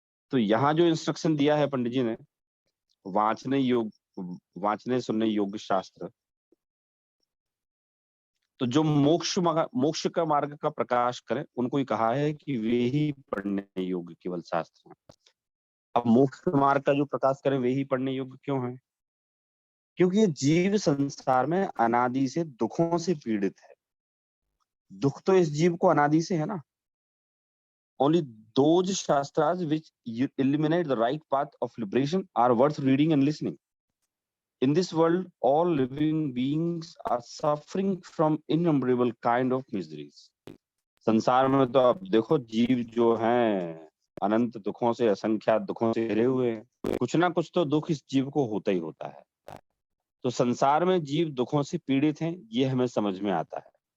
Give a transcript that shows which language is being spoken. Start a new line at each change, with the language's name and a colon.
Hindi: तो यहाँ जो इंस्ट्रक्शन दिया है पंडित जी ने, वांचने सुनने योग्य शास्त्र, तो जो मोक्ष का मार्ग का प्रकाश करें उनको ही कहा है कि वे ही पढ़ने योग्य केवल शास्त्र हैं। अब मोक्ष मार्ग का जो प्रकाश करें वे ही पढ़ने योग्य क्यों है? क्योंकि ये जीव संसार में अनादि से दुखों से पीड़ित है। दुख तो इस जीव को अनादि से है ना।
English: Only those shastras which illuminate the right path of liberation are worth reading and listening. In this world, all living beings are suffering from innumerable kind of miseries.
Hindi: संसार में तो आप देखो जीव जो हैं अनंत दुखों से, असंख्यात दुखों से घिरे हुए हैं। कुछ ना कुछ तो दुख इस जीव को होता ही होता है। तो संसार में जीव दुखों से पीड़ित हैं, ये हमें समझ में आता है।